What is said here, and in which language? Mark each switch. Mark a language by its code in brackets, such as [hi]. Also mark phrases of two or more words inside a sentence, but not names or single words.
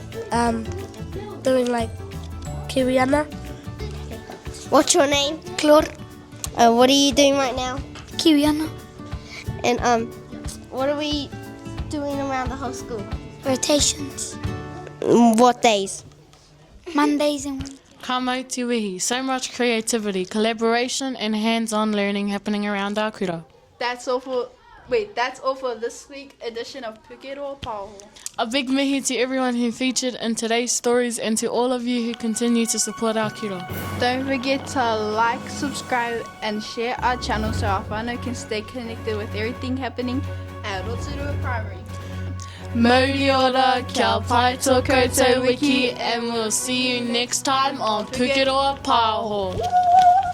[en] doing like Kiriana, What's your name? Claude, What are you doing right now? Kiriana, And what are we doing around the whole school? rotations, What days? Mondays and [mi] Ka mai te wihi. [en] So much creativity, collaboration, and hands-on learning happening around our kura. That's all for this week's edition of Pukeroa Pāho. A big mihi to everyone who featured in today's stories and to all of you who continue to support our kura. Don't forget to like, subscribe, and share our channel so our whānau can stay connected with everything happening at Rotorua Primary. [mi] Mauri ora, kia pai tō kōutou wiki, [en] and we'll see you next time on Pukeroa Pāho.